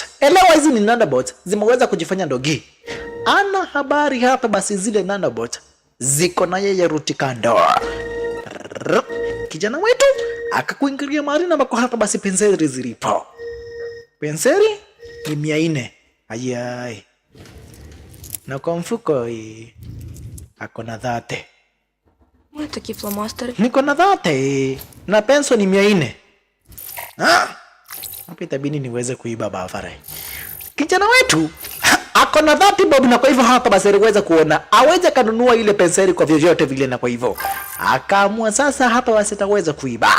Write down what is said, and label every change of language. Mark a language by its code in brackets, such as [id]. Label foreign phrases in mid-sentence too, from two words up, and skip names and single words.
[sw] Elewa hizi ni nanobot zimeweza kujifanya ndogi. Ana habari hapa basi zile nanobot ziko na yeye Rutikando. Kijana wetu akakuingilia mahali na ambako hapa basi penseli zilipo. Penseli ni 400. Ayai. Na kwa mfuko ako na 30. [uk] Ось такі фломастери. [sw] Niko na 30 na penso ni 400. Hapa itabidi niweze kuiba Vavarai. Kijana wetu ako na 30 bob, na kwa hivyo hapa basi aliweza kuona aweze kanunua ile penseli kwa vyovyote vile, na kwa hivyo akaamua sasa hapa basi ataweza kuiba.